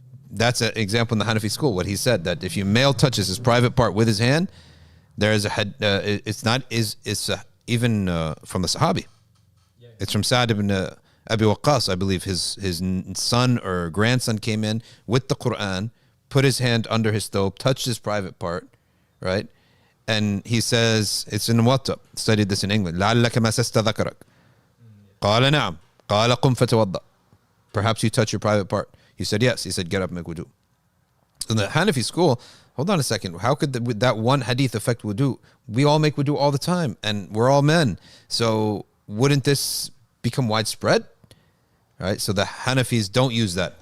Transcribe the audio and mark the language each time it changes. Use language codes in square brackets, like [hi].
[en] That's an example in the Hanafi school. What he said, that if your male touches his private part with his hand, there is it's even from the Sahabi. It's from Sa'd ibn Abi Waqqas, I believe. His son or grandson came in with the Quran, put his hand under his thobe, touched his private part, right? And he says, it's in Muwatta, studied this in England. [ar] لَعَلَّكَ مَسَسْتَ ذَكَرَكَ قال نعم قال قم فتوضأ. [en] Perhaps you touch your private part. He said yes. He said get up and make wudu. In the Hanafi school, hold on a second, how could that one hadith affect wudu? We all make wudu all the time and we're all men, so wouldn't this become widespread? Right, so the Hanafis don't use that.